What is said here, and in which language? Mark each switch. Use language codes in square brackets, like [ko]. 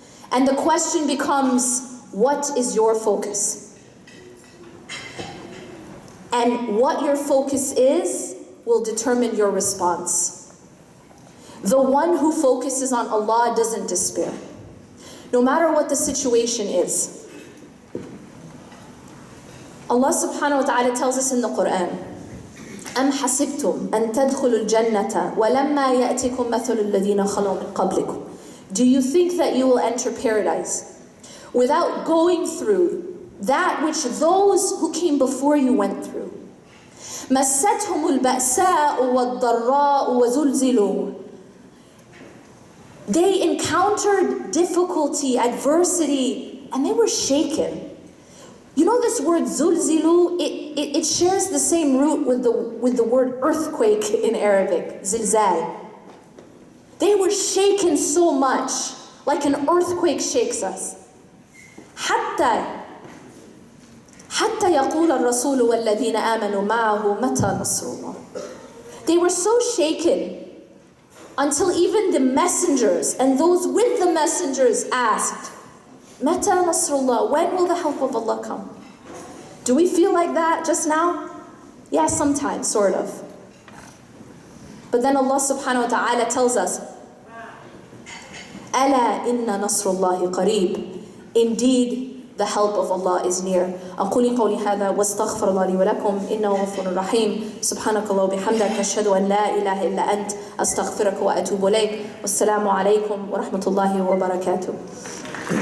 [en] And the question becomes, what is your focus? And what your focus is will determine your response. The one who focuses on Allah doesn't despair. No matter what the situation is. Allah subhanahu wa ta'ala tells us in the Quran, [ar] أَمْ حَسِبْتُمْ أَن تَدْخُلُوا الْجَنَّةَ وَلَمَّا يَأْتِكُمْ مَثَلُ الَّذِينَ خَلَوْا مِن قَبْلِكُمْ. [en] Do you think that you will enter paradise without going through that which those who came before you went through? [ar] مَسَّتْهُمُ الْبَأْسَاءُ وَالضَّرَّاءُ وَزُلْزِلُوا. [en] They encountered difficulty, adversity, and they were shaken. You know this word zulzilu, it shares the same root with the word earthquake in Arabic, zilzal. They were shaken so much, like an earthquake shakes us. [ar] حتى يقول الرسول والذين آمنوا معه متى نصر الله. [en] They were so shaken until even the messengers and those with the messengers asked, [ar] Mata Nasrullah, [en] when will the help of Allah come? Do we feel like that just now? Yeah, sometimes, sort of. But then Allah subhanahu wa ta'ala tells us, [ar] Ala inna nasrullahi qareeb. [en] Indeed, the help of Allah is near. [ar] أقول قولي هذا واستغفر الله لي ولكم إنه غفور رحيم. سبحانك الله وبحمدك أشهد أن لا إله إلا أنت أستغفرك وأتوب إليك. والسلام عليكم ورحمة الله وبركاته.